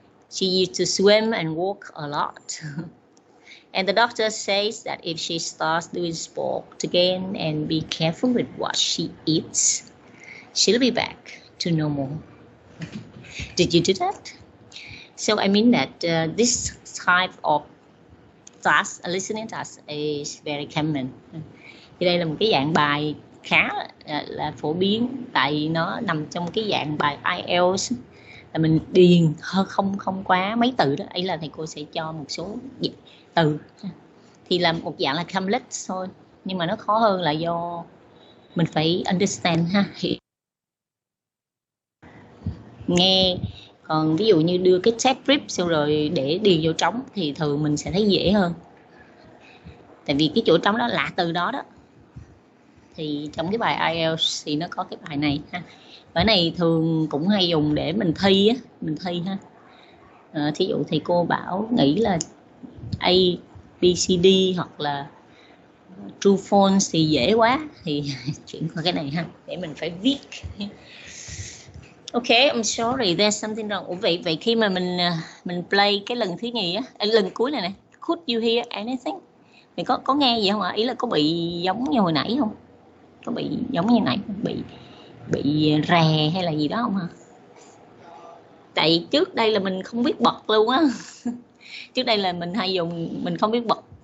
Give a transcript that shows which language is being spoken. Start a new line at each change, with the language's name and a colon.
English: She used to swim and walk a lot. And the doctor says that if she starts doing sport again and be careful with what she eats, she'll be back to normal. Did you do that? So I mean that this type of task, listening task is very common.
Vietnamese: Thì đây là một cái dạng bài khá là phổ biến, tại nó nằm trong cái dạng bài IELTS là mình điền không quá mấy từ đó. Ấy là thầy cô sẽ cho một số từ thì là một dạng là complete thôi, nhưng mà nó khó hơn là do mình phải understand ha, nghe. Còn ví dụ như đưa cái test script xong rồi để điền vô trống thì thường mình sẽ thấy dễ hơn, tại vì cái chỗ trống đó là từ đó đó. Thì trong cái bài IELTS thì nó có cái bài này ha. Bài này thường cũng hay dùng để mình thi á, ha. Thí dụ thầy cô bảo nghĩ là A, B, C, D hoặc là true false thì dễ quá thì chuyển qua cái này ha, để mình phải viết.
English: Ok, I'm sorry, there's something wrong.
Vietnamese: Ủa, vậy khi mà mình play cái lần thứ nhì á, lần cuối này nè,
English: could you hear anything?
Vietnamese: Mình có nghe gì không ạ? Ý là có bị giống như hồi nãy không? Có bị giống như nãy bị rè hay là gì đó không hả? Tại trước đây là mình không biết bật luôn á. Trước đây là mình hay dùng, mình không biết bật.